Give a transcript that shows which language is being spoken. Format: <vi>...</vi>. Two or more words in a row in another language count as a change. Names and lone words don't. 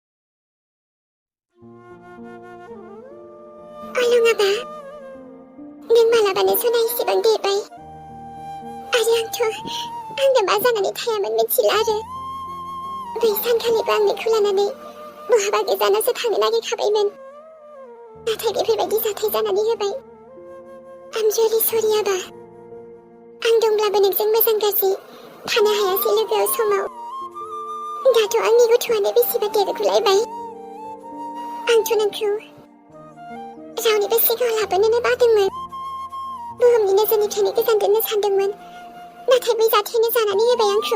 <brx>अलङाबा नों मालाबानो सना इसेबां देरबाय आरो आंनो मा जानानै थायामोन मिथिला आरो बै सानखालिबो आं नोंखौ लानानै बहाबा गोजानावसो थांनो नागिरखाबायमोन नाथाय बेफोरबायदि जाथाय जानानै होबाय।</brx> <en>I'm really sorry आबा।</en> <brx>आं दंब्लाबो नोंजों मोजां गाज्रि थानो हायासै लोगोआव समाव। दाथ' आंनि गथ'आनो बेसेबा देरगुलायबाय। आंथ' नोंखौ रावनिबो सिगाङाव लाबोनोनो बादोंमोन। बुहुमनि नोजोरनिफ्रायनो गोजान दोननो सानदोंमोन नाथाय बै जाथायानो जानानै होबाय आंखौ।</brx>